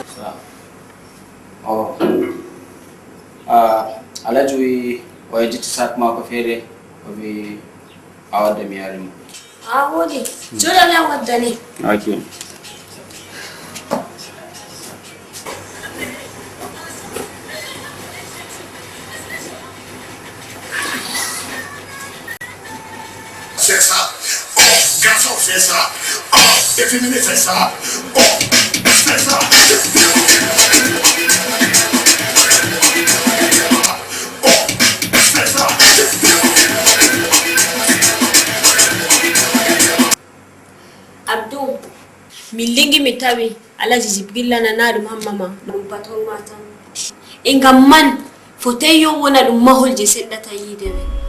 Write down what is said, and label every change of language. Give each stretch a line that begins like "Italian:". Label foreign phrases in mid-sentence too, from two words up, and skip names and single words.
Fula: alhaji wi o yejjiti sak mako feere o wi a wadda mi yaari mo a woodi joɗam yam waddani ok
French: C'est ça. Oh, garçon, c'est ça. Oh, efféminé, c'est ça. Oh, c'est ça. Oh, c'est ça.
Fula: Abdou mi lingi mi tawi alaji jibrilla nana ɗum hammama ɗum patron ma tan e ngam man fotay yo wona ɗum mahol je seɗɗata yiide men